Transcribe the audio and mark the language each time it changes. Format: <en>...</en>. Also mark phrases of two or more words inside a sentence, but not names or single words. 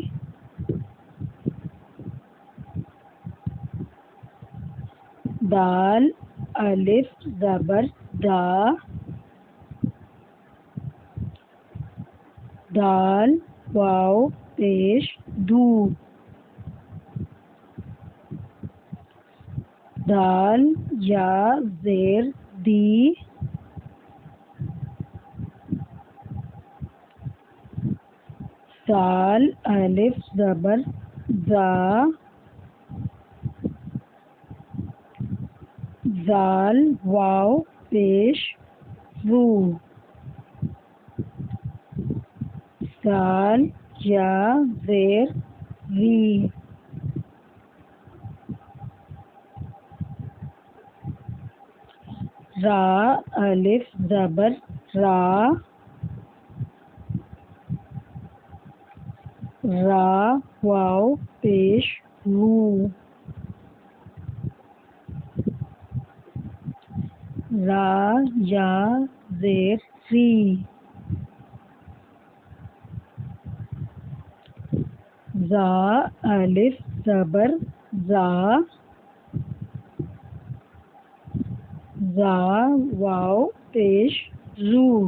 <ur>دال الف زبر دا، دال واو پیش دو، دال یا زیر دی، دال الف زبر زا، زال واو پیش زو، زال یا زیر زی، را الف زبر را، را واو پیش رو، را یا زیر ری، زا الف زبر زا، زا واو پیش زو،</ur>